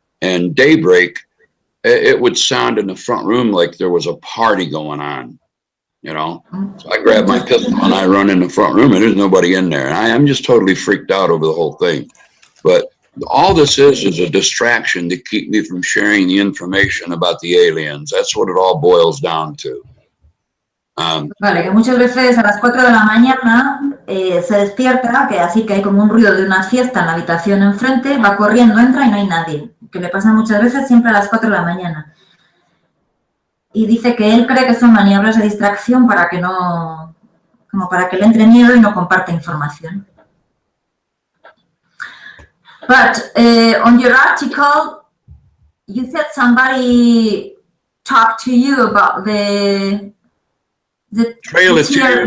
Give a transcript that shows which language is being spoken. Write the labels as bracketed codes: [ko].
[en] and daybreak, it would sound in the front room like there was a party going on, you know? So I grab my pistol and I run in the front room and there's nobody in there. And I'm just totally freaked out over the whole thing. But all this is a distraction to keep me from sharing the information about the aliens. That's what it all boils down to. [es] Vale, que muchas veces a las 4 de la mañana se despierta, que así que hay como un ruido de una fiesta en la habitación enfrente, va corriendo, entra y no hay nadie. Que le pasa muchas veces siempre a las 4 de la mañana. Y dice que él cree que son maniobras de distracción para que no, como para que le entre miedo y no comparta información. [en] But on your article, you said somebody talked to you about the Trail of Tears.